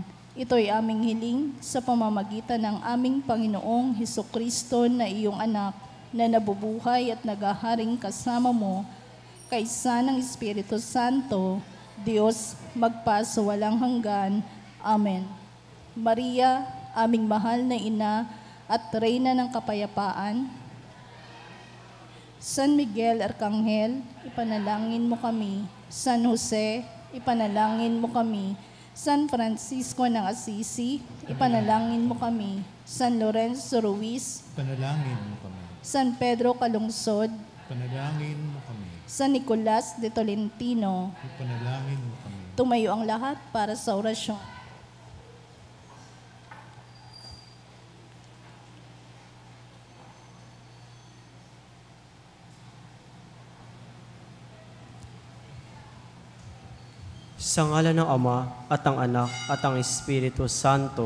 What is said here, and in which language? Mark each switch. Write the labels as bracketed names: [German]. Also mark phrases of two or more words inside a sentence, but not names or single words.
[Filipino] Ito'y aming hiling sa pamamagitan ng aming Panginoong Hesukristo na iyong anak, na nabubuhay at naghaharing kasama mo, kaysa ng Espiritu Santo, Diyos magpasawalang hanggan. Amen. Maria, aming mahal na ina at Reyna ng kapayapaan, San Miguel Arcangel, ipanalangin mo kami. San Jose, ipanalangin mo kami. San Francisco ng Assisi, ipanalangin mo kami. San Lorenzo Ruiz, ipanalangin mo kami. San Pedro Calungsod, Ipanalangin mo kami. San Nicolas de Tolentino. Ipanalangin mo kami. Tumayo ang lahat para sa orasyon. Sa ngalan ng Ama at ang Anak at ang Espiritu Santo.